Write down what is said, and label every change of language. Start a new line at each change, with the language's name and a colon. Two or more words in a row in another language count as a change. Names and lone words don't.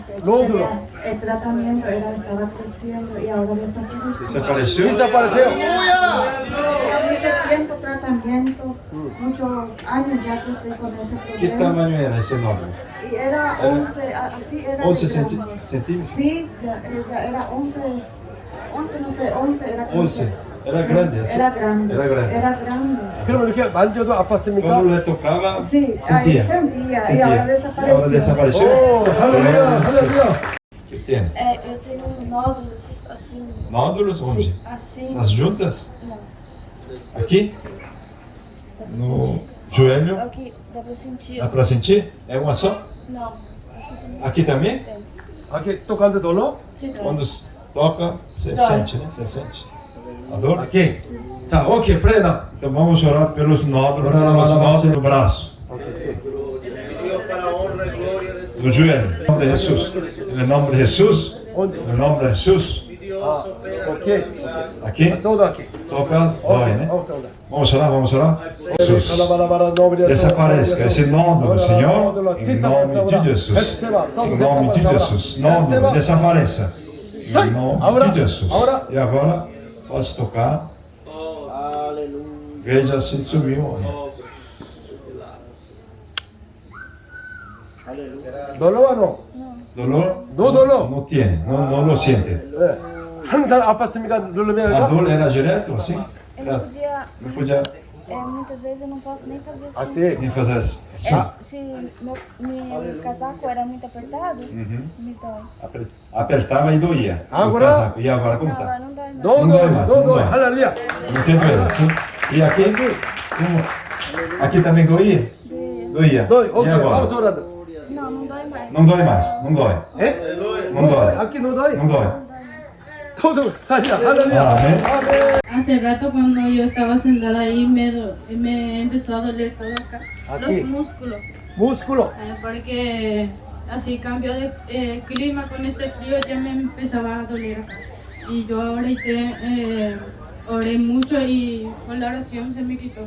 Spanish: nódulo. El tratamiento estaba creciendo y ahora desapareció. Desapareció.
Portuguese: Desapareceu.
Spanish: Mucho tiempo tratamiento, muchos años ya que estoy con ese ¿Qué problema. tamaño era ese nódulo? Y era 11, así era. 11 de grande. centímetros. Sí, ya era 11, no sé, 11 era. 11. Era grande, así. Era grande. Era grande. Era grande.
Korean: 그럼 이렇게 만져도 아팠습니까?
Spanish: Cuando le tocaba, Sí, ahí sentía. sentía y Sentía. ahora desapareció. Ahora desapareció.
Korean: 오, 할렐루야, 할렐루야.
Spanish: ¿Qué tiene?
Portuguese: Eu tenho nódulos assim. Nódulos onde? Assim. Nas juntas? Não. Aqui? No joelho? Aqui, dá pra sentir. Dá pra sentir? É uma só? Não. Aqui também?
Spanish: aqui tocando dolor?
Portuguese: Quando toca, você sente, né? Você sente a dor? aqui.
Korean: 자, 오케이, 프레나.
Portuguese: Então vamos orar pelos nódulos do braço. Do joelho. Em nome de Jesus. Em nome de Jesus. Em nome de Jesus. 아, 오케이. Aqui? todo aqui. Toca, dói, né? Vamos orar, vamos orar. Jesus. Jesus. Desapareça esse nódulo, Senhor, em nome de Jesus. Em nome de Jesus. Nódulo, desapareça. Em nome de Jesus. E agora, pode tocar. Veja se subiu. dolor ou não?
Spanish: Dolor? No dolor.
Portuguese: Não tem, não
Spanish: lo siente.
Korean: 네. 항상 아팠습니까? 누르면
Portuguese: A dor era direto, assim? Eu não podia. Não podia Muitas vezes eu não posso nem fazer assim. assim. nem fazer assim. Se meu casaco era muito apertado, me dói. Apertava e doía. Agora? O casaco. E agora como Não, tá? agora não dói mais. No Não dói mais, não dói.
Korean: 할렐루야.
Portuguese: Não tem doença, sim? E aqui? Como? Aqui também doía? Doía.
Korean: 너
Portuguese: E
Korean: 오케이.
Portuguese: agora? vamos orando. Não, não dói mais. Não dói mais, não dói.
Korean: 에?
Portuguese: Não dói. aqui não dói. Não dói.
Korean: todo 살이야. 할렐루야.
Portuguese: Amém.
Korean: 아멘.
Spanish: Hace rato cuando yo estaba sentada ahí me empezó a doler todo acá, Aquí. los músculos, músculo. porque así cambió de clima con este frío ya me empezaba a doler acá. Y yo ahora oré mucho y con la oración se me quitó.